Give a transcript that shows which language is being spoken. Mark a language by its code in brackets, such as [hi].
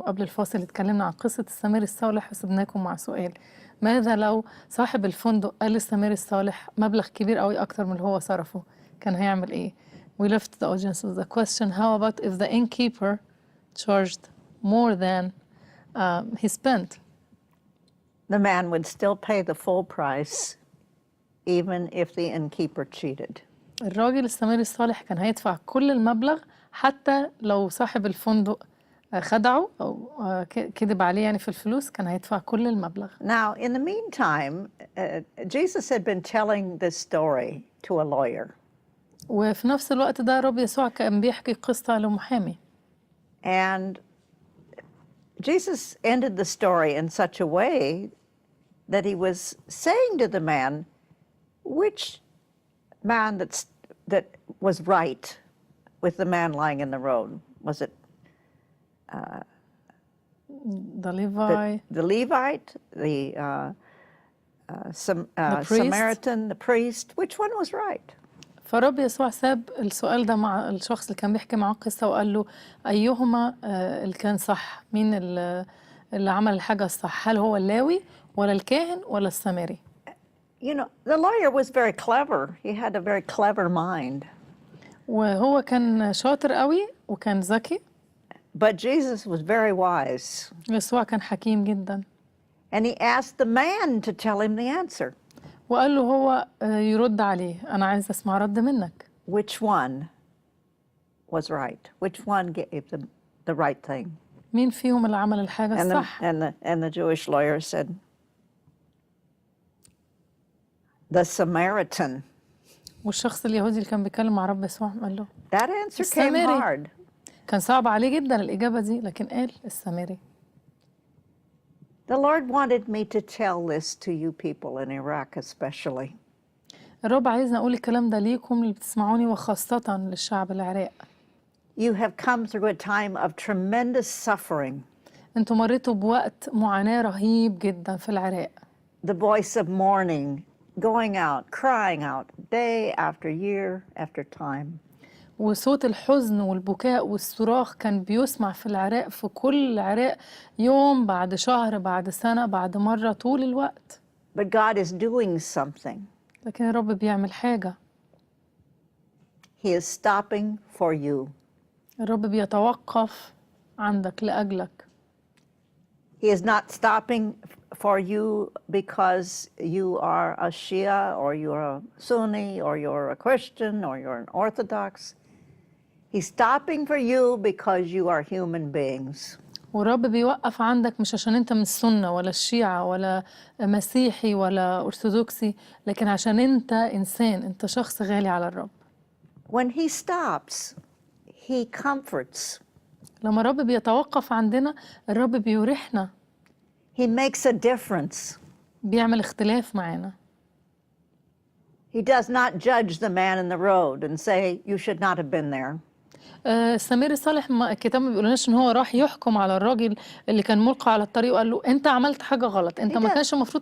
[ar] قبل الفاصل اتكلمنا عن قصة السمير الصالح وسبناكم مع سؤال: ماذا لو صاحب الفندق قال للسمير الصالح مبلغ كبير قوي أكتر من اللي هو صرفه؟ كان هيعمل إيه؟ [en] We left the audience with the question: how about if the innkeeper charged more than he spent? The man would still pay the full price, even if the innkeeper cheated. [ar] الراجل السمير الصالح كان هيدفع كل المبلغ حتى لو صاحب الفندق خدعه أو كذب عليه يعني في الفلوس، كان هيدفع كل المبلغ. [en] Now, in the meantime, Jesus had been telling this story to a lawyer. [ar] وفي نفس الوقت ده رب يسوع كان بيحكي قصة لمحامي. [en] And Jesus ended the story in such a way that he was saying to the man, which man that was right with the man lying in the road? Was it The Levi, the Levite, the priest? Samaritan, the priest? Which one was right? [ar] فرب يسوع ساب السؤال ده مع الشخص اللي كان بيحكي معاه قصة وقال له أيهما اللي كان صح؟ مين اللي عمل الحاجة الصح؟ هل هو اللاوي ولا الكاهن ولا السامري؟ [en] You know, the lawyer was very clever. He had a very clever mind. [ar] وهو كان شاطر قوي وكان ذكي. [en] But Jesus was very wise. [ar] يسوع كان حكيم جدا. [en] And he asked the man to tell him the answer. [ar] وقال له هو يرد عليه: أنا عايز أسمع رد منك. [en] Which one was right? Which one gave the right thing? [ar] مين فيهم اللي عمل الحاجة الصح؟ [en] And the Jewish lawyer said, the Samaritan. [ar] والشخص اليهودي اللي كان بيتكلم مع رب يسوع قال له [en] That answer came [ar] السامري. [en] hard. [ar] كان صعب عليه جدا الإجابة دي، لكن قال السامري. [en] The Lord wanted me to tell this to you people in Iraq especially. [ar] الرب عايزنا أقول الكلام ده ليكم اللي بتسمعوني وخاصة للشعب العراق. [en] You have come through a time of tremendous suffering. [ar] انتوا مريتوا بوقت معاناة رهيب جدا في العراق. [en] The voice of mourning, going out, crying out, day after year after time. [ar] وصوت الحزن والبكاء والصراخ كان بيسمع في العراق، في كل العراق، يوم بعد شهر بعد سنة بعد مرة طول الوقت. [en] But God is doing something. [ar] لكن الرب بيعمل حاجة. [en] He is stopping for you. [ar] الرب بيتوقف عندك لأجلك. [en] He is not stopping for you because you are a Shia or you're a Sunni or you're a Christian or you're an Orthodox. He's stopping for you because you are human beings. [ar] والرب بيوقف عندك مش عشان انت من السنة ولا الشيعة ولا مسيحي ولا أرثوذكسي، لكن عشان انت إنسان، انت شخص غالي على الرب. [en] When he stops, he comforts. [ar] لما الرب بيتوقف عندنا الرب بيريحنا. [en] He makes a difference. [ar] بيعمل اختلاف معانا. [en] He does not judge the man in the road and say, you should not have been there. [ar] السمير الصالح الكتاب ما بيقولناش ان هو راح يحكم على الراجل اللي كان ملقى على الطريق وقال له انت عملت حاجة غلط، انت ما كانش المفروض